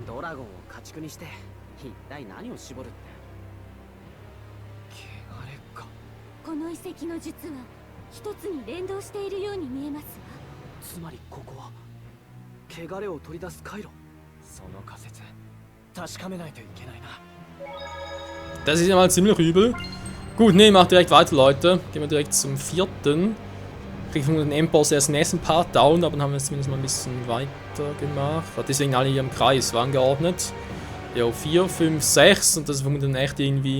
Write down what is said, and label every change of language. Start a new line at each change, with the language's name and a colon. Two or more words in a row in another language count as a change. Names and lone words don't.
Japanese: ドラゴンを家畜にして一体何を絞るって。汚れか。この遺跡の術は一つに連動しているように見えますわ。つまりここは汚れを取り出す回路。その仮説確かめないといけないな。
German: Das ist ja mal ziemlich übel. Gut, ne, mach direkt weiter, Leute. Gehen wir direkt zum 4. Kriegen wir den Endboss erst im nächsten Part down, aber dann haben wir es zumindest mal ein bisschen weiter gemacht. Deswegen alle hier im Kreis waren angeordnet. Ja, 4, 5, 6 und das ist vermutlich dann echt irgendwie.